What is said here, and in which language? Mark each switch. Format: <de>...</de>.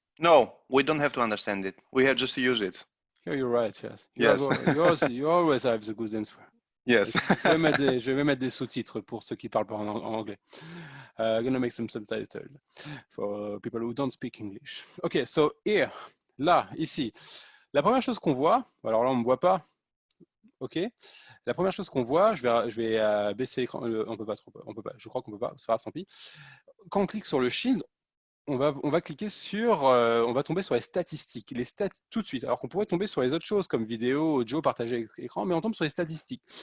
<en>No, we don't have to understand it. We have just to use it. Yeah, you're right. Yes. You always have the good answer. Yes.</en> <fr>Je vais mettre des sous-titres pour ceux qui parlent pas en anglais.</fr> <en>I'm gonna make some subtitles for people who don't speak English. Okay, so here,</en> <fr>là, ici, la première chose qu'on voit, alors là on ne me voit pas. Ok. La première chose qu'on voit, je vais baisser l'écran. On peut pas. Je crois qu'on peut pas. C'est pas grave, tant pis. Quand on clique sur le shield, on va cliquer sur, on va tomber sur les statistiques, les stats tout de suite. Alors qu'on pourrait tomber sur les autres choses comme vidéo, audio, partager l'écran, mais on tombe sur les statistiques.</fr>